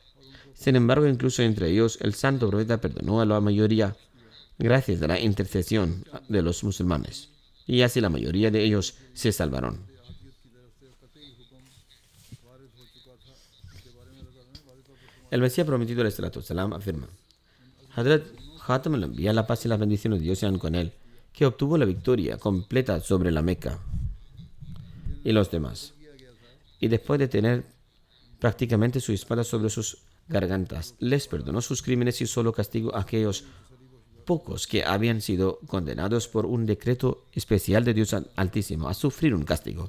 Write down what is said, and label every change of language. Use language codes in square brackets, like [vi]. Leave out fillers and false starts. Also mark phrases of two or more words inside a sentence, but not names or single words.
[es] Sin embargo, incluso entre ellos, el santo profeta perdonó a la mayoría gracias a la intercesión de los musulmanes, y así la mayoría de ellos se salvaron. El Mesías prometido [ar] عليه الصلاة والسلام [es] afirma: Hazrat Khatam al-Anbiya, la paz y las bendiciones de Dios sean con él, que obtuvo la victoria completa sobre la Meca y los demás, y después de tener prácticamente su espada sobre sus gargantas, les perdonó sus crímenes y solo castigó a aquellos pocos que habían sido condenados por un decreto especial de Dios Altísimo a sufrir un castigo.